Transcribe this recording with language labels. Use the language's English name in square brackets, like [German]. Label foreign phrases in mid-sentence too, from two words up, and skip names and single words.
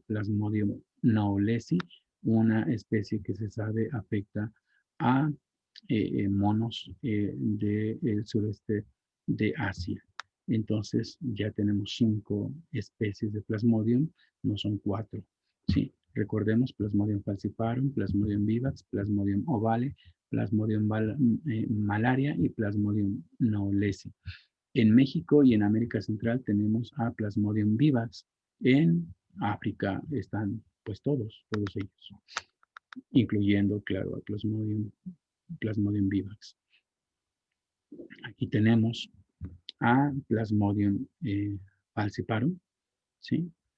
[Spanish] Plasmodium knowlesi, una especie que se sabe afecta a monos del sureste de Asia. Entonces ya tenemos 5 especies de Plasmodium, no son 4. ¿Sí? Recordemos Plasmodium falciparum, Plasmodium vivax, Plasmodium ovale, Plasmodium malaria y Plasmodium knowlesi. En México y en América Central tenemos a Plasmodium vivax. En África están pues todos ellos, incluyendo, claro, a Plasmodium vivax. Aquí tenemos a Plasmodium falciparum, ¿sí?